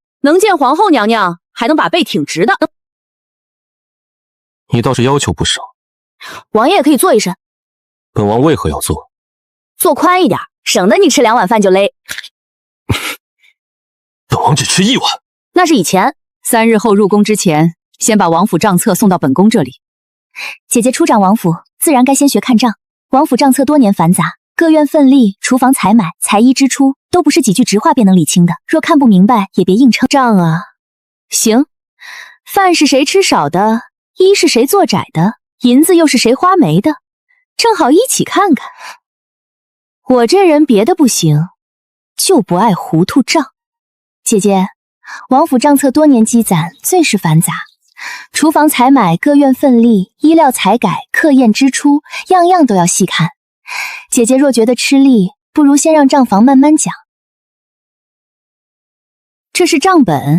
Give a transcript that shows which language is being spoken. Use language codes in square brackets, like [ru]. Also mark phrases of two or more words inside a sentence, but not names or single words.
[zh] 能见皇后娘娘，还能把背挺直的。你倒是要求不少。王爷也可以做一身。本王为何要做？做宽一点，省得你吃2碗饭就勒。本王只吃1碗。那是以前。 3 日後入宮之前，先把王府賬冊送到本宮這裡。姐姐初掌王府，自然該先學看賬。王府賬冊多年繁雜，各院份例、廚房採買、才衣支出，都不是幾句直話便能理清的。若看不明白，也別硬撐。賬啊，行。飯是誰吃少的，衣是誰做窄的，銀子又是誰花沒的，正好一起看看。我這人別的不行，就不愛糊塗賬。姐姐，王府賬冊多年積攢，最是繁雜。廚房採買、各院份例、衣料採改、客宴支出，樣樣都要細看。姐姐若覺得吃力，不如先讓賬房慢慢講。這是賬本？